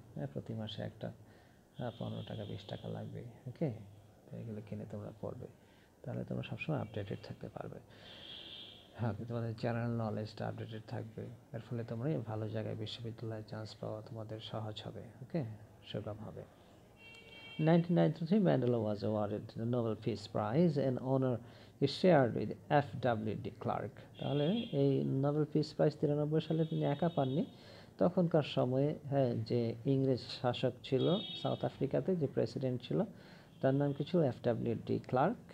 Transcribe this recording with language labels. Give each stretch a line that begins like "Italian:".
Bangla: হ্যাঁ, প্রতি মাসে একটা 15 টাকা 20 টাকা লাগবে। ওকে, তো এগুলো কিনে তোমরা পড়বে, তাহলে তোমরা সবসময় আপডেটেড থাকতে পারবে। হ্যাঁ, তোমাদের জেনারেল নলেজটা আপডেটেড থাকবে, এর ফলে তোমরা ভালো জায়গায় বিশ্ববিদ্যালয়ে চান্স পাওয়া তোমাদের সহজ হবে। ওকে, সুগম হবে।
English: 1993 Mandela was awarded the Nobel Peace Prize, an honor he shared with F.W. de Klerk.
Bangla: তাহলে এই নোবেল পিস প্রাইজ 93 সালে তিনি একা পাননি, তখনকার সময়ে, হ্যাঁ, যে ইংরেজ শাসক ছিল সাউথ আফ্রিকাতে, যে প্রেসিডেন্ট ছিল, তার নাম কি ছিল, F.W. de Klerk।